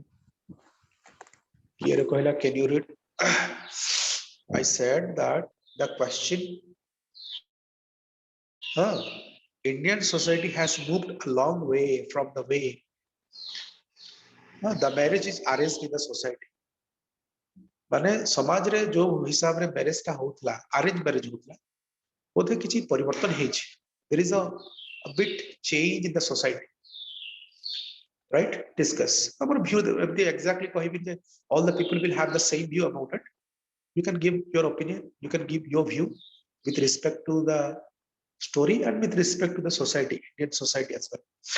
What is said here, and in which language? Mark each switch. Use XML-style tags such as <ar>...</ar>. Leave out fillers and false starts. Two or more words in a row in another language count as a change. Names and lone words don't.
<en>Here, Kohila, can you read? I said that the question, Indian society has moved a long way from the way the marriage is arranged in the society.</en> <or>ମାନେ ସମାଜ ରେ ଜୋ ହିସାବ ରେ ମ୍ୟାରେଜ ଟା ହୋଉଥିଲା</or> <en>arrange marriage</en> <or>ହୋଉଥିଲା ଓଠେ କିଛି ପରିବର୍ତ୍ତନ ହେଛି.</or> <en>There is a bit change in the society. Right? Discuss. Our view, exactly all the people will have the same view about it. You can give your opinion, you can give your view with respect to the story and with respect to the society, Indian society as well.</en>